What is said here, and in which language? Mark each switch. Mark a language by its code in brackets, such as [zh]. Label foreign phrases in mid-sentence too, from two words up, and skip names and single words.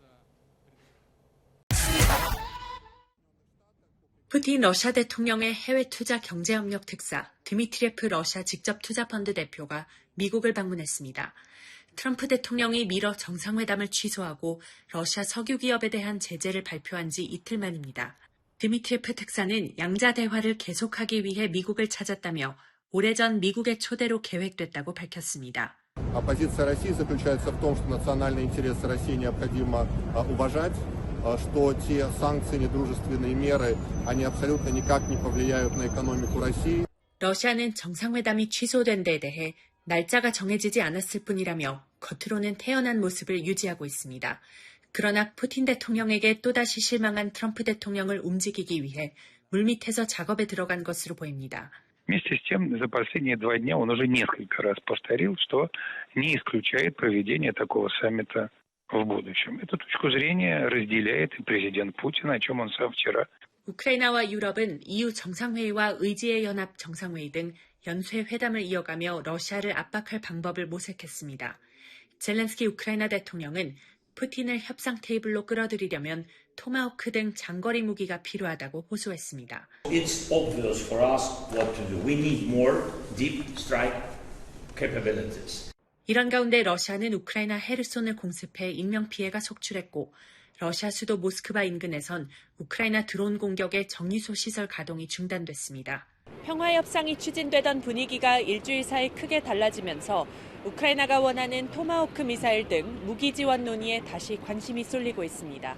[ko] 푸틴 러시아 대통령의 해외 투자 경제협력 특사 드미트리예프 러시아 직접투자펀드 대표가 미국을 방문했습니다. 트럼프 대통령이 미러 정상회담을 취소하고 러시아 석유 기업에 대한 제재를 발표한 지 이틀 만입니다. 드미트리예프 특사는 양자 대화를 계속하기 위해 미국을 찾았다며 오래전 미국의 초대로 계획됐다고 밝혔습니다. [ru] Позиция России заключается в том, что национальные интересы России необходимо уважать, что те санкции, недружественные меры, они абсолютно никак не повлияют на экономику России. [ko] 러시아는 정상회담이 취소된 데 대해 날짜가 정해지지 않았을 뿐이라며 겉으로는 태연한 모습을 유지하고 있습니다. 그러나 푸틴 대통령에게 또다시 실망한 트럼프 대통령을 움직이기 위해 물밑에서 작업에 들어간 것으로 보입니다. [ru] Вместе с тем, за последние 2 дня он уже несколько раз повторил, что не исключает проведение такого саммита в будущем. Эту точку зрения разделяет и президент Путин, о чем он сам вчера. [ko] 우크라이나와 유럽은 EU 정상회의와 의지의 연합 정상회의 등 연쇄 회담을 이어가며 러시아를 압박할 방법을 모색했습니다. 젤렌스키 우크라이나 대통령은 푸틴을 협상 테이블로 끌어들이려면 토마호크 등 장거리 무기가 필요하다고 호소했습니다. [en] It's obvious for us what to do. We need more deep strike capabilities. [ko] 이런 가운데 러시아는 우크라이나 헤르손을 공습해 인명피해가 속출했고 러시아 수도 모스크바 인근에선 우크라이나 드론 공격에 정유소 시설 가동이 중단됐습니다. 평화협상이 추진되던 분위기가 일주일 사이 크게 달라지면서 우크라이나가 원하는 토마호크 미사일 등 무기 지원 논의에 다시 관심이 쏠리고 있습니다.